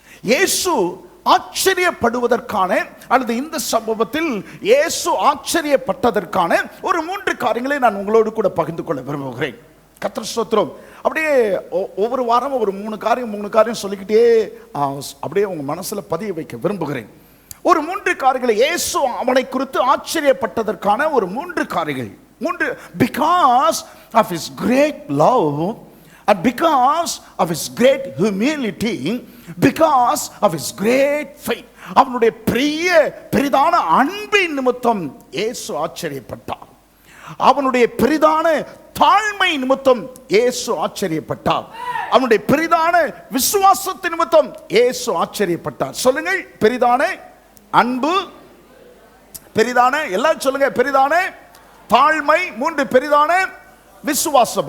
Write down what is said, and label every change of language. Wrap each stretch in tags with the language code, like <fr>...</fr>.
<ta>இயேசு ஆச்சரியப்படுவதற்கான அல்லது இந்த சம்பவத்தில் இயேசு ஆச்சரியப்பட்டதற்கான ஒரு 3 காரியங்களை நான் உங்களோடு கூட பகிர்ந்து கொள்ள விரும்புகிறேன். கர்த்தர் ஸ்தோத்திரம். அப்படியே ஒவ்வொரு வாரம் ஒரு 3 காரியம் சொல்லிக்கிட்டே அப்படியே உங்க மனசுல பதிய வைக்க விரும்புகிறேன். ஒரு 3 காரியங்களை இயேசு அவனை குறித்து ஆச்சரியப்பட்டதற்கான ஒரு 3 காரியங்கள்.</ta> <en>Because of his great love and because of his great humility, because of his great faith,</en> <ta>அவனுடைய பெரிதான அன்பின் நிமித்தம் இயேசு ஆச்சரியப்பட்டார். அவனுடைய பெரிதான தாழ்மை நிமித்தம் இயேசு ஆச்சரியப்பட்டார். அவனுடைய பெரிதான விசுவாசத்தின் நிமித்தம் இயேசு ஆச்சரியப்பட்டார். சொல்லுங்கள், பெரிதான அன்பு, பெரிதான, எல்லாம் சொல்லுங்க, பெரிதான தாழ்மை, 3 பெரிதான விசுவாசம்.</ta>